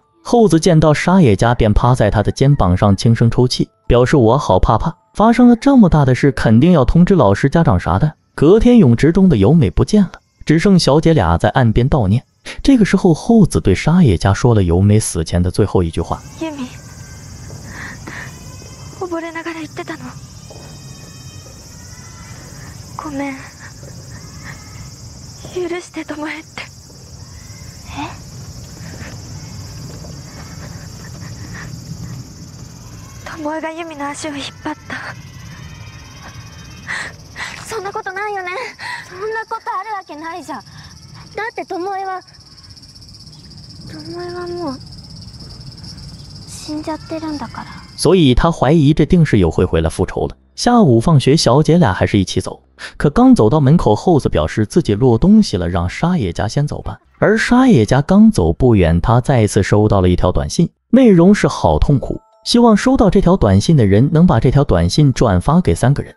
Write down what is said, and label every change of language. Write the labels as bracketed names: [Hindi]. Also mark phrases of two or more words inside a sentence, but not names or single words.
[Chinese] 后子见到沙野家便趴在他的肩膀上轻声抽泣，表示我好怕怕，发生了这么大的事，肯定要通知老师家长啥的。隔天泳池中的由美不见了，只剩小姐俩在岸边悼念。这个时候，后子对沙野家说了由美死前的最后一句话： [Japanese] ユミ、溺れながら言ってたの。ごめん、許して巴って。巴がユミの足を引っ張った。そんなことないよね。そんなことあるわけないじゃん。だって巴はもう死んじゃってるんだから。 [Chinese] 所以他怀疑这定是有慧回来复仇了。下午放学，小姐俩还是一起走，可刚走到门口，后子表示自己落东西了，让沙野家先走吧。而沙野家刚走不远，他再一次收到了一条短信，内容是好痛苦，希望收到这条短信的人能把这条短信转发给3个人。